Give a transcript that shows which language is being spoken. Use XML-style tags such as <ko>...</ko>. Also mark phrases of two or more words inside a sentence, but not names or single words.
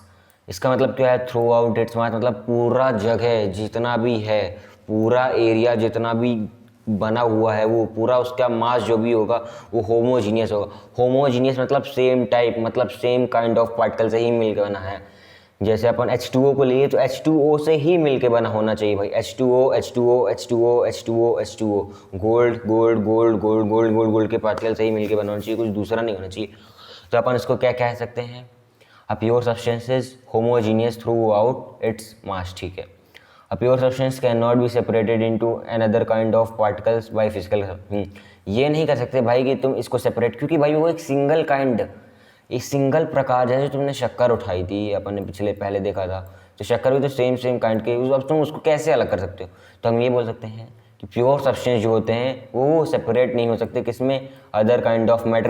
<hi>इसका मतलब क्या है,</hi> <en>through out its mass,</en> <hi>मतलब पूरा जगह जितना भी है, पूरा एरिया जितना भी बना हुआ है, वो पूरा उसका मास जो भी होगा वो होमोजीनियस होगा। होमोजीनियस मतलब</hi> <en>same type,</en> <hi>मतलब</hi> <en>same kind of particle</en> <hi>से ही मिलकर बना है। जैसे अपन H2O को लिए तो H2O से ही मिलके बना होना चाहिए भाई, H2O H2O H2O H2O H2O,</hi> <en>gold gold gold gold gold gold gold</en> <hi>के पार्टिकल से ही मिलके बना होना चाहिए, कुछ दूसरा नहीं होना चाहिए। तो अपन इसको क्या कह सकते हैं,</hi> <en>a pure substance is homogeneous through out its mass,</en> <hi>ठीक है।</hi> <en>A pure substance cannot be separated into another kind of particles by physical.</en> <hi>ये नहीं कर सकते भाई कि तुम इसको सेपरेट, क्योंकि भाई वो एक</hi> <en>single kind,</en> <hi>एक सिंगल प्रकार है। जो तुमने शक्कर उठाई थी, अपन ने पहले देखा था, तो शक्कर भी तो</hi> <en>same kind</en> <hi>के, अब तुम उसको कैसे अलग कर सकते हो। तो हम ये बोल सकते हैं कि</hi> <en>pure substance</en> <hi>जो होते हैं वो सेपरेट नहीं हो सकते किसमें,</hi> <en>other kind of matter.</en>